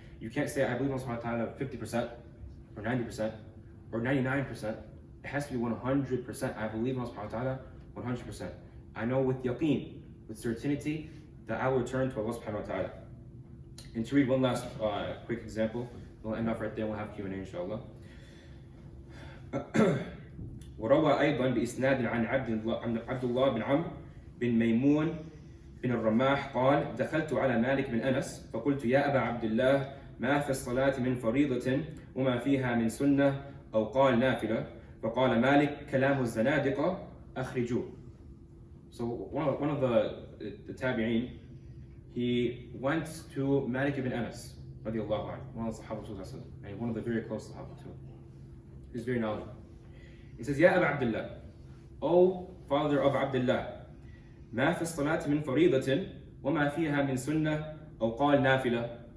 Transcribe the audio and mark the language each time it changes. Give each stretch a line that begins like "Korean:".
English: You can't say, I believe in Allah subhanahu wa ta'ala 50% or 90% or 99%. It has to be 100%. I believe in Allah subhanahu wa ta'ala 100%. I know with yaqeen, with certainty, that I will return to Allah subhanahu wa ta'ala. And to read one last quick example, we'll end off right there and we'll have Q&A inshallah.
Arabic: وروى أيضا بإسناد عن عبد الله بن عمرو بن ميمون بن الرماح قال دخلت على مالك بن أنس فقلت يا أبا عبد الله ما في الصلاة من فريضة وما فيها من سنة أو قال نافلة فقال مالك كلام الزنادقة أخرجوه.
English: So one of the tabi'een, he went to Malik ibn Anas
Arabic: رضي الله عنه,
English: one of the Sahaba, and one of the very close Sahaba too. He's very knowledgeable. He says,
Arabic: Ya Aba Abdullah,
English: O father of Abdullah,
Arabic: ما في الصلاة من فريضة وما فيها من سنة أو قال نافلة.